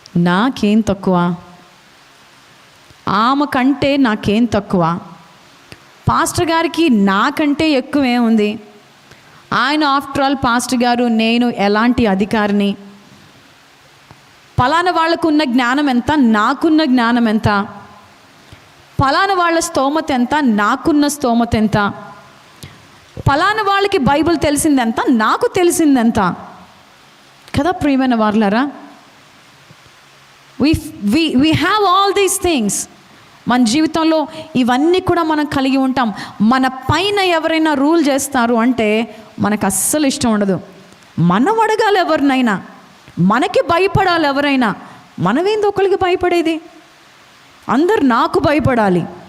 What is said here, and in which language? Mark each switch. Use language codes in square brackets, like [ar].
[te] నాకేం తక్కువ, ఆమె కంటే నాకేం తక్కువ, పాస్టర్ గారికి నాకంటే ఎక్కువేముంది, ఆయన ఆఫ్టర్ ఆల్ పాస్టర్ గారు, నేను ఎలాంటి అధికారిని, పలానా వాళ్ళకు ఉన్న జ్ఞానం ఎంత, నాకున్న జ్ఞానం ఎంత, పలానా వాళ్ళ స్తోమత ఎంత, నాకున్న స్తోమత ఎంత, పలానా వాళ్ళకి బైబిల్ తెలిసిందెంత, నాకు తెలిసిందెంత కదా. ప్రియమైన వారలారా, [en] we have all these things. [te] మన జీవితంలో ఇవన్నీ కూడా మనం కలిగి ఉంటాం. మన పైన ఎవరైనా రూల్ చేస్తారు అంటే మనకు అస్సలు ఇష్టం ఉండదు. మనం అడగాలి ఎవరినైనా, మనకి భయపడాలి ఎవరైనా. మనమేంది ఒకరికి భయపడేది? అందరు నాకు భయపడాలి.